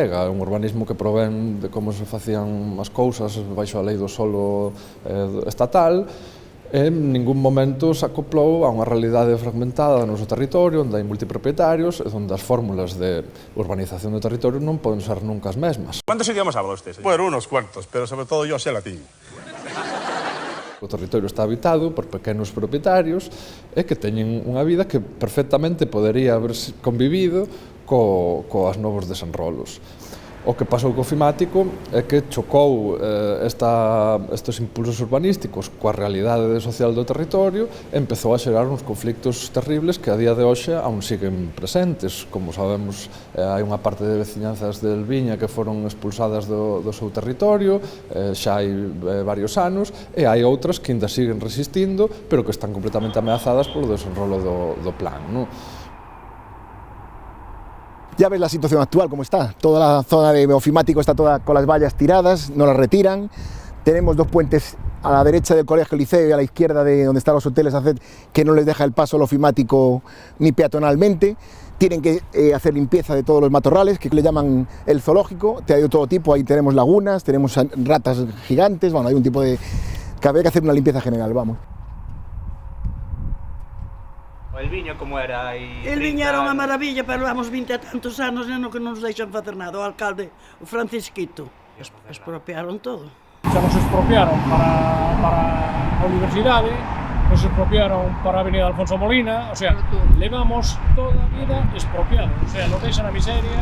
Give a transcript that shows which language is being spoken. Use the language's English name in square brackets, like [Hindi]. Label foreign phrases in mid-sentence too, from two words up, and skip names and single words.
[Galician] É un urbanismo que provén de como se facían as cousas baixo a lei do solo estatal, en ningún momento se acoplou a unha realidade fragmentada no noso territorio, onde hai multipropietarios, e onde as fórmulas de urbanización do territorio non poden ser nunca as mesmas. [Spanish] ¿Cuántos idiomas habla usted, señor? Bueno, unos cuantos, pero sobre todo yo sé latín. [Galician] O territorio está habitado por pequenos propietarios e que teñen unha vida que perfectamente podería haber convivido coas novos desenrolos. O que pasou co ofimático é que chocou estes impulsos urbanísticos coa realidade social do territorio e empezou a xerar uns conflictos terribles que a día de hoxe [Spanish] aún siguen presentes. [Galician] Como sabemos, hai unha parte de veciñanzas de Elviña que foron expulsadas do seu territorio, xa hai varios anos, e hai outras que ainda siguen resistindo, pero que están completamente ameazadas polo desenrolo do plan, non? [Spanish] Ya ves la situación actual, como está. Toda la zona de ofimático está toda con las vallas tiradas, no las retiran. Tenemos dos puentes a la derecha del Colegio Liceo y a la izquierda de donde están los hoteles ACED, que no les deja el paso al ofimático ni peatonalmente. Tienen que hacer limpieza de todos los matorrales, que le llaman el zoológico. Hay de todo tipo, ahí tenemos lagunas, tenemos ratas gigantes, bueno, hay un tipo de... que habría que hacer una limpieza general, vamos. [Galician] El viño como era? El viño era unha maravilla, pero levamos 20 e tantos anos e non nos deixan facer nada. O alcalde, o Francisquito, expropiaron todo. Xa nos expropiaron para a universidade, nos expropiaron para a avenida Alfonso Molina, o sea, levamos toda a vida expropiados, o sea, nos deixan a miseria.